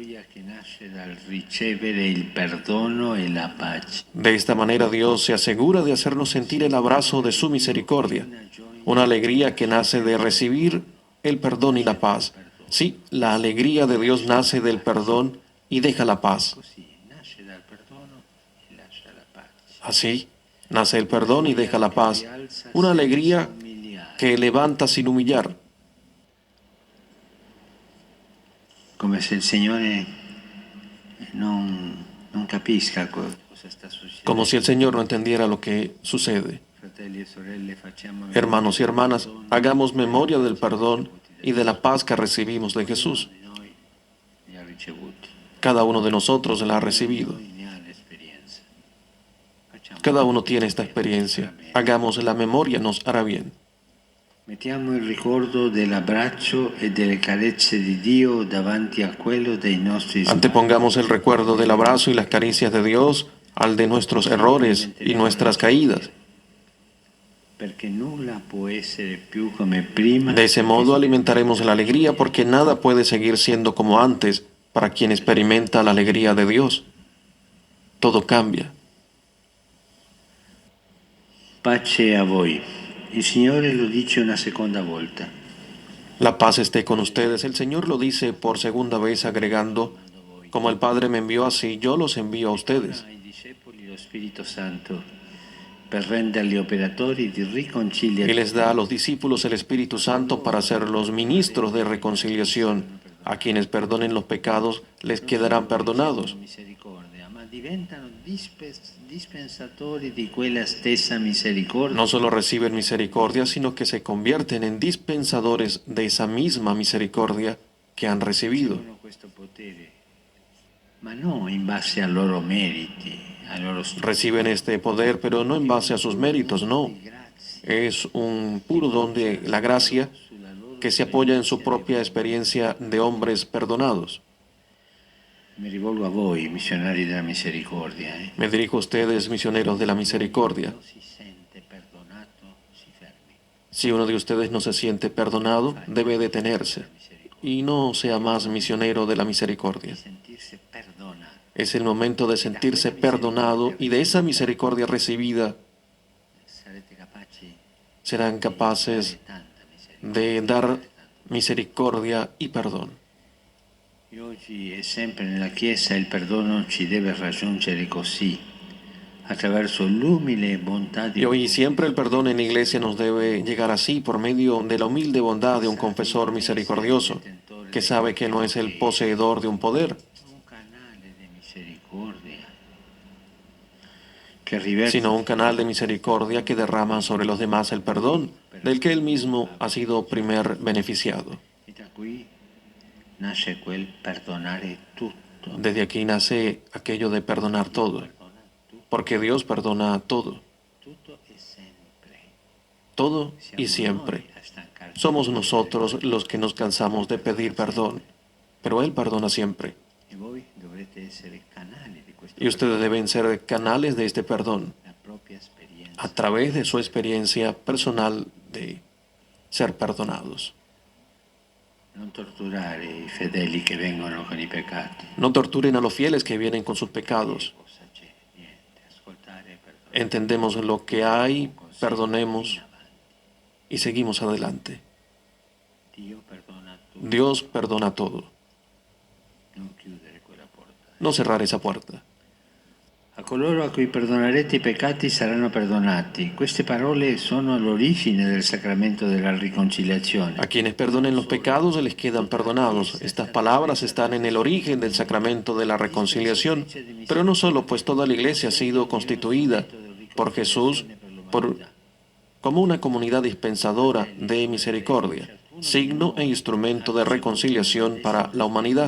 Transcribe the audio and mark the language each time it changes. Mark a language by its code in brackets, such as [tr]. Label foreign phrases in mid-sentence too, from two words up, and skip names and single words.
[es] De esta manera Dios se asegura de hacernos sentir el abrazo de su misericordia, una alegría que nace de recibir el perdón y la paz. Sí, la alegría de Dios nace del perdón y deja la paz. Así, nace el perdón y deja la paz, una alegría que levanta sin humillar. [it] Come se il Signore non capisca cosa sta succedendo. [es] Como si el Señor no entendiera lo que sucede. Hermanos y hermanas, hagamos memoria del perdón y de la paz que recibimos de Jesús. Cada uno de nosotros la ha recibido. Cada uno tiene esta experiencia. Hagamos la memoria, nos hará bien. [it] Mettiamo il ricordo dell'abbraccio e delle carezze di Dio davanti a quello dei nostri sbagli. [es] Antepongamos el recuerdo del abrazo y las caricias de Dios al de nuestros errores y nuestras caídas. [it] Perché nulla può essere più come prima. [es] De ese modo alimentaremos la alegría porque nada puede seguir siendo como antes para quien experimenta la alegría de Dios. Todo cambia. [it] Pace a voi. Il Signore lo dice una seconda volta. [es] La paz esté con ustedes. El Señor lo dice por segunda vez agregando, como el Padre me envió así, yo los envío a ustedes. [it] Ai discepoli lo Spirito Santo per renderli operatori di riconciliazione. [es] Y les da a los discípulos el Espíritu Santo para ser los ministros de reconciliación. A quienes perdonen los pecados les quedarán perdonados. [it] Misericordia, ma diventano dispensatori di quella stessa misericordia. [es] No solo reciben misericordia, sino que se convierten en dispensadores de esa misma misericordia que han recibido. [it] Ricevono questo potere, ma no in base ai loro meriti, ai loro [es] Reciben este poder, pero no en base a sus méritos, no. Es un puro don de la gracia que se apoya en su propia experiencia de hombres perdonados. [it] Mi rivolgo a voi, missionari della misericordia. [es] Me dirijo a ustedes, misioneros de la misericordia. [it] Si sente perdonato, si fermi. [es] Si uno de ustedes no se siente perdonado, debe detenerse y no sea más misionero de la misericordia. [it] Sentirsi perdonato. [es] Es el momento de sentirse perdonado y de esa misericordia recibida [it] Sarete capaci [es] serán capaces [it] tanta misericordia. [es] de dar misericordia y perdón. [it] E oggi e sempre nella Chiesa il perdono ci deve raggiungere così, attraverso l'umile bontà di [es] Y hoy siempre el perdón en la iglesia nos debe llegar así por medio de la humilde bondad de un confesor misericordioso, que sabe que no es el poseedor de un poder, [it] un canale di misericordia che riversa [es] sino un canal de misericordia que derrama sobre los demás el perdón, del que él mismo ha sido primer beneficiado. [it] e da qui nasce quel perdonare tutto. [es] Desde aquí nace aquello de perdonar todo, porque Dios perdona todo, [it] Tutto e sempre. [es] todo y siempre. [it] A stancarci. [es] Somos nosotros los que nos cansamos de pedir perdón, pero Él perdona siempre. [it] E voi dovrete essere canali di questo [es] Y ustedes deben ser canales de este perdón [it] la propria esperienza. [es] a través de su experiencia personal de ser perdonados. [it] Non torturare i fedeli che vengono con i peccati. [es] No torturen a los fieles que vienen con sus pecados. [it] Cosa c'è? Niente. Ascoltare e perdonare. [es] Entendemos lo que hay, perdonemos y seguimos adelante. [it] Dio perdona tutto. [es] Dios perdona todo. [it] Non chiudere quella porta. [es] No cerrar esa puerta. [it] A coloro a cui perdonerete i peccati saranno perdonati. Queste parole sono all'origine del sacramento della riconciliazione. [es] A quienes perdonen los pecados les quedan perdonados. Estas palabras están en el origen del sacramento de la reconciliación. Pero no solo, pues toda la iglesia ha sido constituida por Jesús como una comunidad dispensadora de misericordia, signo e instrumento de reconciliación para la humanidad.